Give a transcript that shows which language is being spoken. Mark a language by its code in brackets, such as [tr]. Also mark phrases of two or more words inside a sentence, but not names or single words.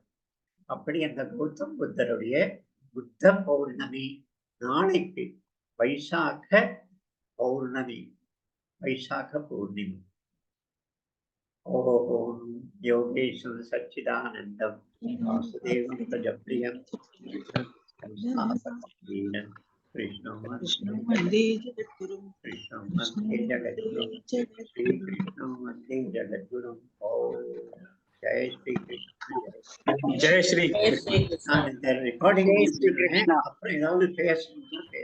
[ta] அப்படி அந்த கௌதம் புத்தருடைய புத்த பௌர்ணமி நாளைக்கு வைசாக பௌர்ணமி, வைசாக பௌர்ணமி. [sa] ओम् योगेश्वर सच्चिदानन्दं वासुदेवं प्रजप्रियम् कृष्ण वंदे जगद्गुरुं श्री कृष्ण वंदे जगद्गुरुं। [hi] जय श्री कृष्ण, जय श्री कृष्ण। [ta] நான் இந்த ரெக்கார்டிங் அப்புறம் ஏதாவது பேசணும்